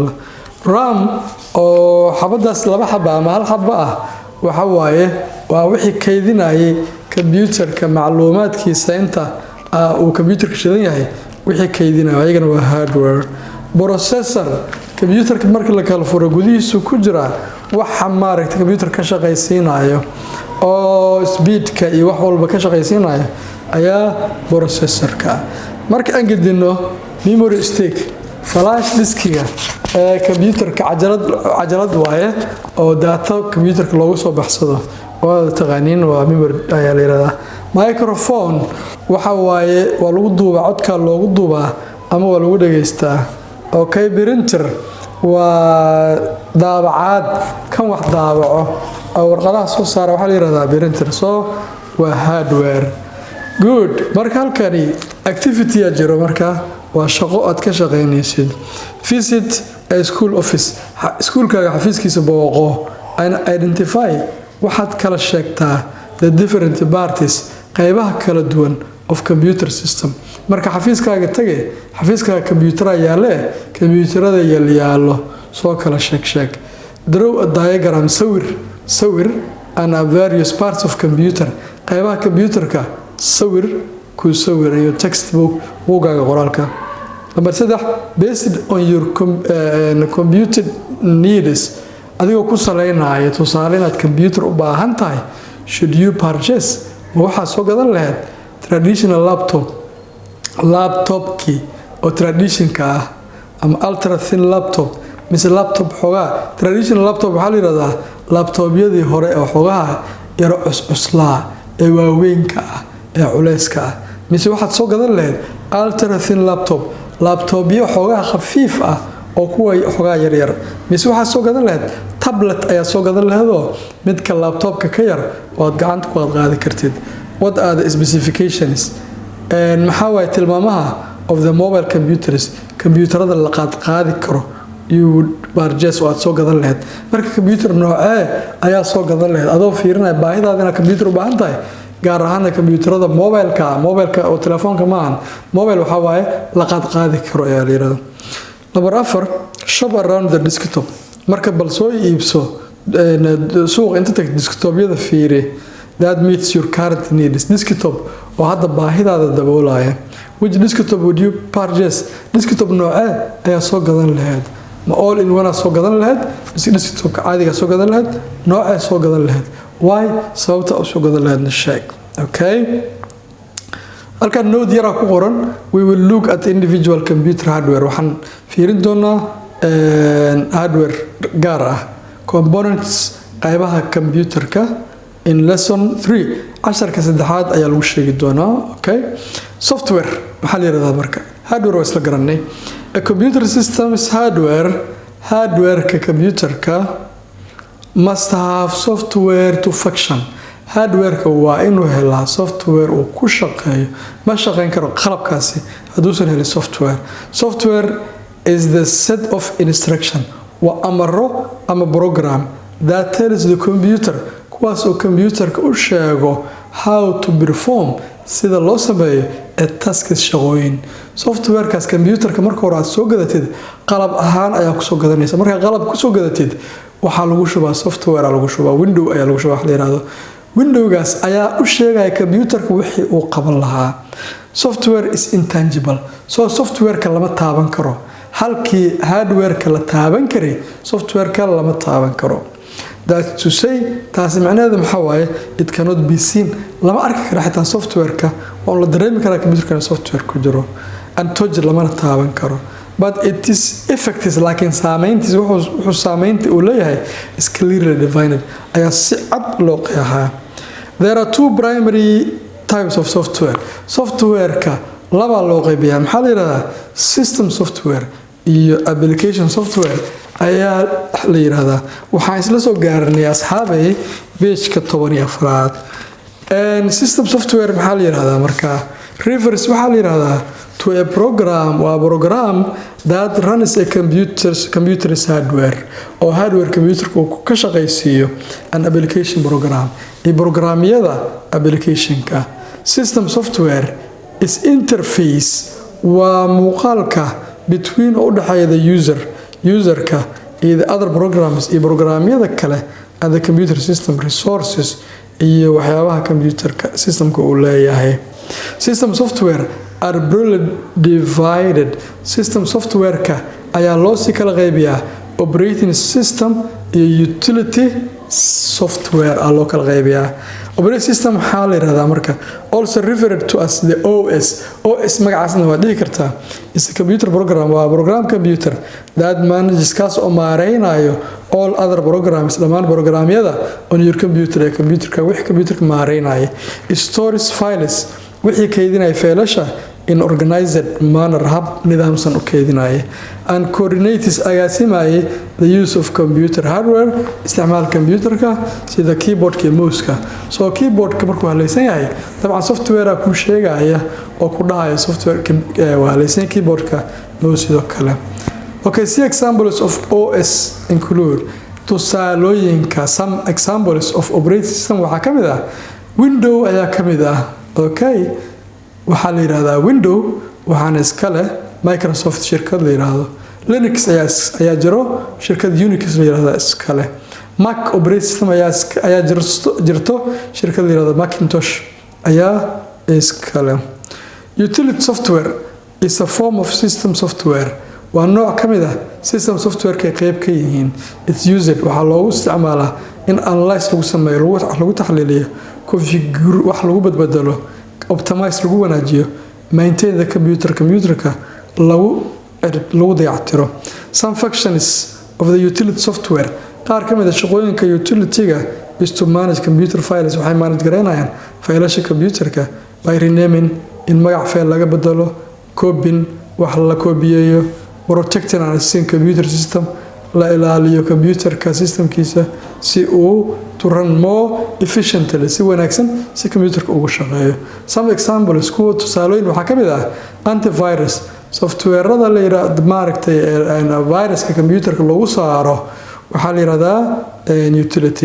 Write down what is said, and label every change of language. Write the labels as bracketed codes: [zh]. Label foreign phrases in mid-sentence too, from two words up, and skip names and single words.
[so] RAM oo xabadaas laba xaba ama hal xaba ah waxa waaye waa wixii kaydinayay computerka macluumaadkiisa inta uu computerka shidan yahay wixii kaydinayo ayagana waa hardware. Processor computerka marka la kala furo gudihiisu ku jira waxa maaragtay computer ka shaqaysiinayo oo speedka iyo wax walba ka shaqaysiinayo ayaa processorka. Marka aan gudino [en] memory stick [so] flash diskiga computerka cajalad waaye oo data computerka loogu soo baxsado oo taqaaniin waa memory ayaa la yiraahdaa. Microphone waxa waaye waa lagu duubaa codka loogu duubaa ama waa lagu dhageystaa. Okay, printer waa daabacaad kan wax daabaco oo warqadaha soo saara waxa la yiraahdaa printer. soo waa hardware. Good. Marka halkani activity jiro marka waa shaqo aad ka shaqeynaysid. [en] Visit a school office. [so] Schoolkaaga xafiiskiisa booqo [en] and identify [so] waxaad kala sheegtaa [en] the different parties [so] qaybaha kala duwan [en] of computer system. [so] marka xafiiskaaga tagay xafiiskaaga computer yaale computerada yaalo soo kala sheeg. [en] Draw a diagram sawir and various parts of computer [so] qaybaha computerka sawir ku sawirayo [en] textbook [so] buugaaga qoraalka. [en] Number 3 based on your computer needs [so] adigoo ku saleynayo tusaale inaad computer u baahan tahay [en] should you purchase [so] waxa soo gadan lahayd traditional laptop-ki oo traditionka ah ama [en] ultra thin laptop [so] mise laptop xogaa. [en] Traditional laptop [so] waxa la yiraahdaa laptop-yadii hore oo xogaa yar cuslaa ee waaweynka ah ee culeyska ah mise waxaad soo gadan lahayd [en] ultra thin laptop-yo [so] xogaa khafiif ah oo kuwa xogaa yar mise waxaad soo gadan lahayd tablet ayaa soo gadan lahayd oo midka laptopka ka yar oo aad gacanta ku qaadi kartid. [en] What are the specifications and [so] maxaa way tilmaamaha [en] of the mobile computers [so] computerada la qaadi karo [en] you would purchase [so] oo aad soo gadan lahayd. Marka computer noocee ayaa soo gadan lahayd adoo fiirinaya baahidaada inaad computer u baahan tahay gaar ahaan computerada mobileka oo telefoonka maahan mobile waxa waaye la qaadi karo ayaa la yiraahdaa. [en] Number 4 shop around the desktop [so] marka bal soo iibso suuq inta tag desktop-yada fiiri [en] that meets your current needs. [so] Desktop oo hadda baahidaada daboolaya. [en] Which desktop would you purchase? [so] Desktop noocee ayaa soo gadan lahayd? Ma [en] all in one [so] soo gadan lahayd mise desktopka caadiga soo gadan lahayd noocee soo gadan lahayd why sababta soo gadan lahayd sheeg. Okay, halkan note yara ku qoran [en] we will look at individual computer hardware [so] waxaan fiirin doonaa hardware gaar ah components qaybaha computerka [en] in lesson 3 [so] casharka saddexaad ayaa lagu sheegi doonaa. Okay, software maxaa la yiraahdaa marka hardware waa isla garanay. [en] A computer system is [so] hardware-ka computerka [en] must have software to function. [so] Hardware-ka waa inuu helaa software uu ku shaqeeyo ma shaqeyn karo qalabkaasi haduusan helin [en] software is the set of instruction [so] wa amaro ama [en] program that tells the computer [so] kuwaas oo computerka u sheego [en] how to perform [so] sida loo sameeyo tasks shaqooyin. Softwarekaas computerka marka hore aad soo gadatid qalab ahaan ayaa ku soo gadanaysa. Marka qalab ku soo gadatid waxaa lagu shubaa software lagu shubaa window ayaa lagu shubaa wax la yiraahdo. Windowgaas ayaa u sheegaya computerka wixii uu qaban lahaa. [en] Software is intangible. [so] So softwareka lama taaban karo. Halkii hardwareka la taaban karay softwareka lama taaban karo. [en] That's to say [so] taasi macnaheedu maxaa waaye [en] it cannot be seen. [so] Lama arki karo xitaa softwareka oo la dareemi karaa computerka software ku jiro. [en] And touch [so] lama taaban karo. [en] But it is effective [so] laakiin saameyntiis wuxuu saameynta uu leeyahay [en] is clearly defined [so] ayaa si cad loo qeexaa. [en] There are two primary types of software. [so] Softwareka laba loo qaybiyaa. Maxaa la yiraahdaa [en] system software [so] iyo [en] application software [so] ayaa la yiraahdaa. Waxaan isla soo gaarnay asxaabay page-ka 14. [en] System software [so] maxaa la yiraahdaa marka [en] refers [so] waxaa la yiraahdaa [en] to a program or program that runs a computer's hardware or [so] hardware computerku ka shaqaysiiyo [en] an application program [so] ee programyada applicationka. [en] System software is interface [so] waa muuqaalka [en] between [so] u dhaxeeya [en] the userka iyo the other programs [so] iyo programyada kale [en] and the computer system resources [so] iyo waxyaabaha computerka systemka uu leeyahay. [en] System software are broadly divided. [so] System softwareka ayaa loo sii kala qaybiyaa [en] operating system [so] iyo [en] utility software [so] aa loo kala qaybiyaa. [en] Operating system [so] waxaa la yiraahdaa marka [en] also referred to as the OS. [so] OS magacaasna waa dhihi kartaa [en] is a computer program [so] waa program computer [en] that manages [so] kaas oo maareynayo [en] all other programs [so] dhammaan programyada [en] on your computer [so] ee computerka wixii computerka maareynaya. [en] Stores files [so] wixii kaydinaya faylasha [en] in organized manner [so] hab nidaamsan u kaydinaya [en] and coordinates [so] agaasimaya [en] the use of computer hardware [so] isticmaal computerka sida keyboardka iyo mouse-ka. So keyboardka markuu halaysan yahay dabcan software ku sheegaya oo ku dhahaya software waa halaysan keyboardka mouse sidoo kale. [en] Okay, see examples of OS include tusaalooyinka some examples of operating system [so] waxaa kamid ah window ayaa kamid ah. Okay, waxaa la yiraahdaa window waxaana iska leh Microsoft shirkad la yiraahdo. Linux ayaa jiro shirkad Unix la yiraahdo iska leh. Mac operating system ayaa jirto shirkad la yiraahdo Macintosh ayaa iska leh. [en] Utility software is a form of system software. [so] Waa nooc kamid ah [en] system software-ka [so] qayb ka yihiin. [en] It's used [so] waxaa loogu isticmaalaa [en] in analyze [so] lagu sameeyo lagu taxliiliyo configure wax lagu badbadalo optimize lagu wanaajiyo [en] maintain the [so] computerka lagu dayactiro. [en] Some functions of the utility software [so] qaar ka mid ah shaqooyinka utility-ga [en] is to manage computer files [so] waxay manage gareynayaan faylasha computerka [en] by renaming [so] in magac file laga bedelo copying wax la koobiyeeyo [en] protecting and assisting computer system [so] la ilaaliyo computerka systemkiisa si uu [en] to run more efficiently [so] si wanaagsan si computerka ugu shaqeeyo. [en] Some examples [so] kuwa tusaalooyin waxaa ka mid ah antivirus software-rada la yiraahdo maaragtay viruska computerka lagu saaro waxaa la yiraahdaa utility.